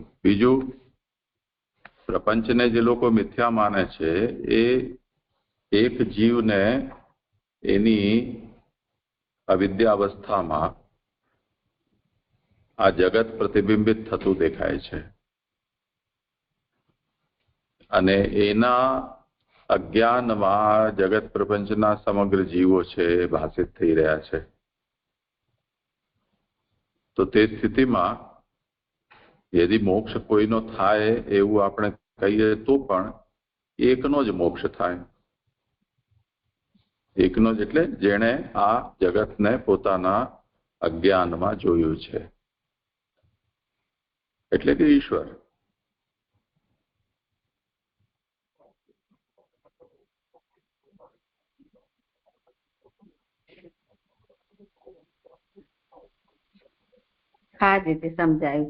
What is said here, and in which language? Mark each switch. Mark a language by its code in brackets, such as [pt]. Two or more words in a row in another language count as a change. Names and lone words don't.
[gu] બીજું, પ્રપંચને જે લોકો મિથ્યા માને છે એ એક જીવને એની અવિદ્યાવસ્થામાં આ જગત પ્રતિબિંબિત થતું દેખાય છે અને એના અજ્ઞાનમાં જગત પ્રપંચના સમગ્ર જીવો છે એ ભાષિત થઈ રહ્યા છે. તો તે સ્થિતિમાં યદિ મોક્ષ કોઈનો થાય એવં આપણે કહીએ તો પણ એકનો જ મોક્ષ થાય. એકનો જ એટલે જેણે આ જગતને પોતાના અજ્ઞાનમાં જોયું છે, એટલે કે ઈશ્વર. હા, જે સમજાયું.